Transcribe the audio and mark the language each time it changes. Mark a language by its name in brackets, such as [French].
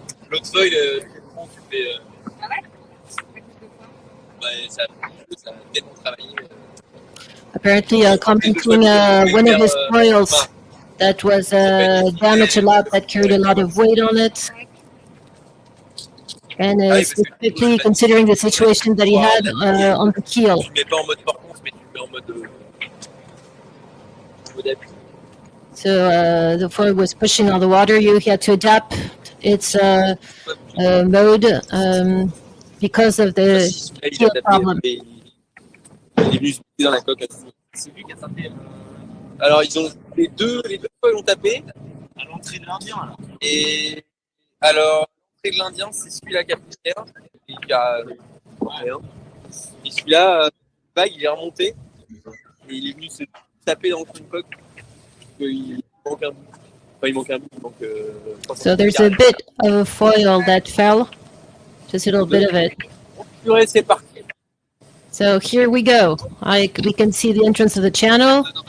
[French] L'autre feuille, tu fais. Ça a tellement travaillé. [English] Apparently, commenting one of his foils that was damaged a lot, that carried a lot of weight on it. And specifically considering the situation that he had on the keel. [French] Tu ne mets pas en mode portance, mais tu le mets en mode appui. [English] So the foil was pushing on the water. He had to adapt its mode because of the keel problem. [French] Il est venu se buter dans la coque. C'est lui qui a tapé. Alors, les deux foils ont tapé. À l'entrée de l'Indien, alors. Et alors, l'entrée de l'Indien, c'est celui-là qui a pris cher. Et qui a rien. Et celui-là, vague, il est remonté. Et il est venu se taper dans son coque. Il manque un bout. Enfin, il manque un bout. [English] So there's a bit of foil that fell. Just a little bit of it. [French] Purée, c'est parti. [English] So here we go. We can see the entrance of the channel.